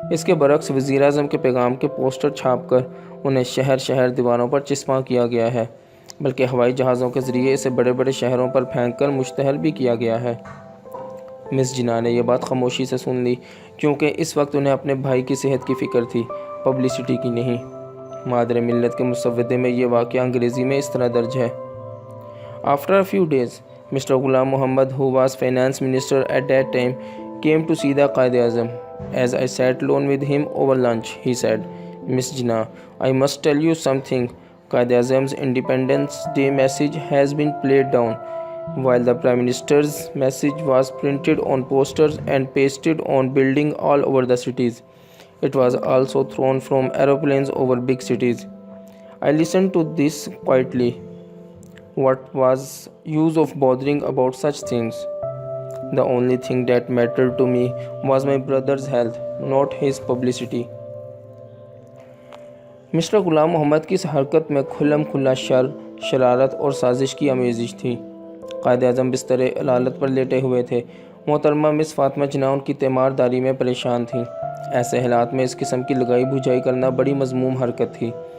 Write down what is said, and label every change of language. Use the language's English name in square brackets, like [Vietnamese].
[Hindi] इसके बरक्स वज़ीर-ए-आज़म के पैगाम के पोस्टर छाप कर उन्हें शहर शहर दीवारों पर चिस्पा किया गया है, बल्कि हवाई जहाज़ों के ज़रिए इसे बड़े बड़े शहरों पर फेंक कर मुश्तहर भी किया गया है।" मिस जिन्ना ने यह बात खामोशी से सुन ली, क्योंकि इस वक्त उन्हें अपने भाई की सेहत की फ़िक्र थी, पब्लिसिटी की नहीं। मादर मिल्लत के मुसव्वदे में ये वाक़या अंग्रेज़ी में इस तरह दर्ज है। [English] After a few days, Mr. Ghulam Muhammad, who was finance minister at that time, came to see the Qaid-e-Azam. As I sat alone with him over lunch, he said, "Miss Jinnah, I must tell you something. Qaid-e-Azam's Independence Day message has been played down, while the Prime Minister's message was printed on posters and pasted on buildings all over the cities. It was also thrown from aeroplanes over big cities." I listened to this quietly. What was use of bothering about such things? The only thing that mattered to me was my brother's health, not his publicity. [Hindi] Mister ग़ुलाम मोहम्मद की इस हरकत में खुल्लम खुल्ला sir, शरारत और साजिश की आमेज़िश थी। कायद-ए-आज़म बिस्तर अदालत पर लेटे हुए थे। मोहतरमा मिस फ़ातिमा जिन्ना उनकी तीमारदारी में परेशान थीं। ऐसे हालात में इस किस्म की लगाई बुझाई करना बड़ी मज़मूम हरकत थी।